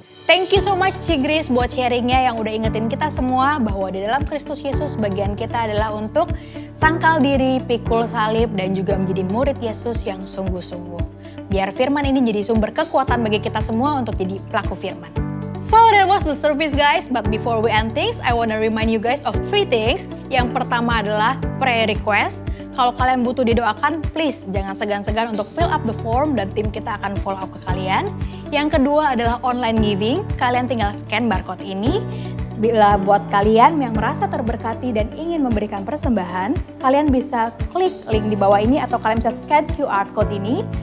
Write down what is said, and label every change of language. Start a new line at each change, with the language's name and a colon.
English: Thank you so much
Indonesian: Cigris buat sharingnya yang udah ingetin kita semua bahwa di dalam Kristus Yesus bagian kita adalah untuk sangkal diri, pikul salib, dan juga menjadi murid Yesus yang sungguh-sungguh. Biar firman ini jadi sumber kekuatan bagi kita semua untuk jadi pelaku firman.
English: So that was the service guys, but before we end things, I wanna remind you guys of 3 things.
Indonesian: Yang pertama adalah prayer request. Kalau kalian butuh didoakan, please jangan segan-segan untuk
English: fill up the form
Indonesian: dan tim kita akan follow up ke kalian. Yang kedua adalah online giving, kalian tinggal scan barcode ini. Bila buat kalian yang merasa terberkati dan ingin memberikan persembahan, kalian bisa klik link di bawah ini atau kalian bisa scan QR code ini.